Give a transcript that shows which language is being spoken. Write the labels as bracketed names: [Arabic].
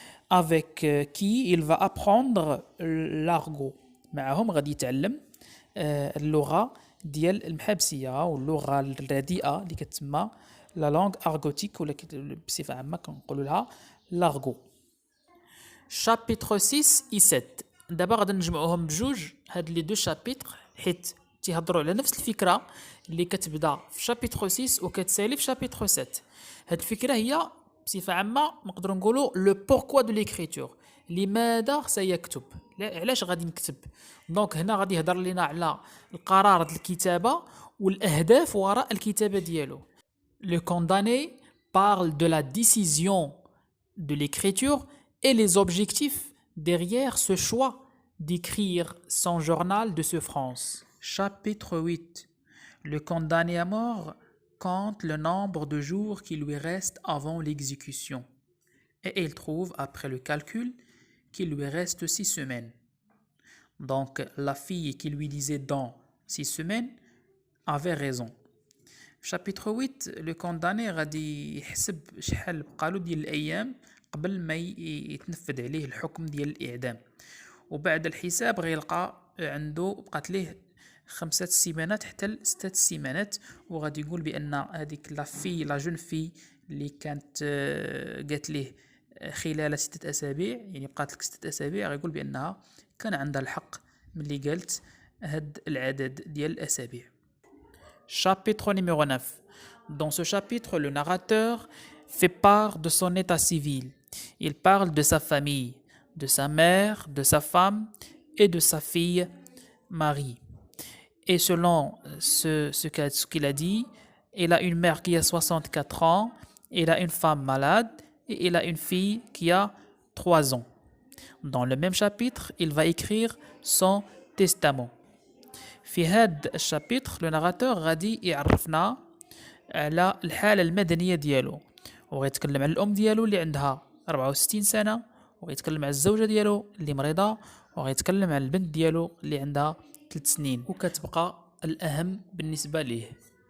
[French] Avec qui il va apprendre l'argot. [Arabic] معهم غادي يتعلم اللغة ديال المحابسية واللغة الرديئة اللي كتسمى [French] لا لونغ ارغوتيك [Arabic] ولا بصفة عامة كنقولوا لها لارغو. [French] Chapitre 6 et 7. [Arabic] دابا غادي نجمعوهم بجوج هاد [French] لي دو شابيتر [Arabic] حيت تيهضروا على نفس الفكرة اللي كتبدا في شابيتر 6 وكتسالي في شابيتر 7. هاد الفكرة هي بصفة عامة نقدروا نقولوا [French] لو بوركوا دو ليكريتور [Arabic] لماذا سيكتب علاش غادي نكتب. دونك هنا غادي يهضر لنا على القرار ديال الكتابة والأهداف وراء الكتابة ديالو. [French] Le condamné parle de la décision de l'écriture et les objectifs derrière ce choix d'écrire son journal de souffrance. Chapitre 8. Le condamné à mort compte le nombre de jours qui lui restent avant l'exécution. Et il trouve, après le calcul, qu'il lui reste 6 semaines. Donc, la fille qui lui disait dans 6 semaines avait raison. Chapitre 8. Le condamné [Arabic] غادي يحسب شحال بقالو ديال الأيام قبل ما يتنفذ عليه الحكم ديال الإعدام. وبعد الحساب غيلقى عنده بقات ليه 5 سيمانات حتى ل6 سيمانات، وغادي يقول بأن هذيك [French] لا جون في [Arabic] اللي كانت قالت ليه خلال 6 أسابيع، يعني بقات لك 6 أسابيع، غيقول بأنها كان عندها الحق ملي قالت هاد العدد ديال الأسابيع. [French] Chapitre numéro 9. Dans ce chapitre, le narrateur fait part de son état civil. Il parle de sa famille, de sa mère, de sa femme et de sa fille Marie. Et selon ce qu'il a dit, il a une mère qui a 64 ans, il a une femme malade et il a une fille qui a 3 ans. Dans le même chapitre, il va écrire son testament. [Arabic] في هذا الشابيتر لو ناراتور غادي يعرفنا على الحالة المدنية ديالو، وغيتكلم على الأم ديالو اللي عندها 64 سنة، وغيتكلم على الزوجة ديالو اللي مريضة، وغيتكلم على البنت ديالو اللي عندها 3 سنين، وكتبقى الأهم بالنسبة ليه.